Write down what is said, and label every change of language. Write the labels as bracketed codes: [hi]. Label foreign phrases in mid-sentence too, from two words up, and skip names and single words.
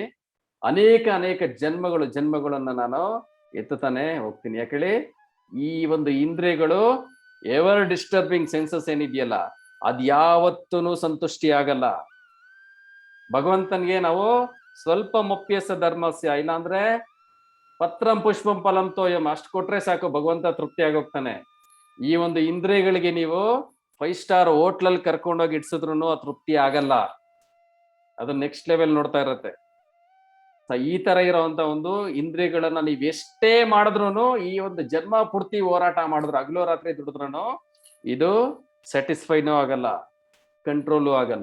[kn] ಅನೇಕ ಜನ್ಮಗಳನ್ನ ನಾನು ಎತ್ತುತ್ತಾನೆ ಹೋಗ್ತೀನಿ. ಯಾಕೇಳಿ, ಈ ಒಂದು ಇಂದ್ರಿಯಗಳು [en] ever disturbing senses [kn] ಏನಿದೆಯಲ್ಲ, ಅದ್ ಯಾವತ್ತೂ ಸಂತುಷ್ಟಿ ಆಗಲ್ಲ. ಭಗವಂತನ್ಗೆ ನಾವು ಸ್ವಲ್ಪ [sa] ಮೊಪ್ಯಸ ಧರ್ಮಸ್ಯ, [kn] ಇಲ್ಲಾಂದ್ರೆ [sa] ಪತ್ರಂ ಪುಷ್ಪಂ ಫಲಂ ತೋಯಂ [kn] ಅಷ್ಟು ಕೊಟ್ರೆ ಸಾಕು, ಭಗವಂತ ತೃಪ್ತಿ ಆಗೋಗ್ತಾನೆ. ಈ ಒಂದು ಇಂದ್ರಿಯಗಳಿಗೆ ನೀವು 5 ಸ್ಟಾರ್ ಹೋಟ್ಲಲ್ಲಿ ಕರ್ಕೊಂಡೋಗಿ ಇಡ್ಸಿದ್ರು ತೃಪ್ತಿ ಆಗಲ್ಲ, ಅದು [en] next level [kn] ನೋಡ್ತಾ ಇರತ್ತೆ. ಈ ತರ ಇರೋಂತ ಒಂದು ಇಂದ್ರಿಯಗಳನ್ನ ನೀವ್ ಎಷ್ಟೇ ಮಾಡಿದ್ರು, ಈ ಒಂದು ಜನ್ಮ ಪೂರ್ತಿ ಹೋರಾಟ ಮಾಡಿದ್ರು, ಹಗಲು ರಾತ್ರಿ ದುಡಿದ್ರು ಇದು ಸ್ಯಾಟಿಸ್ಫೈನೂ ಆಗಲ್ಲ, ಕಂಟ್ರೋಲು ಆಗಲ್ಲ.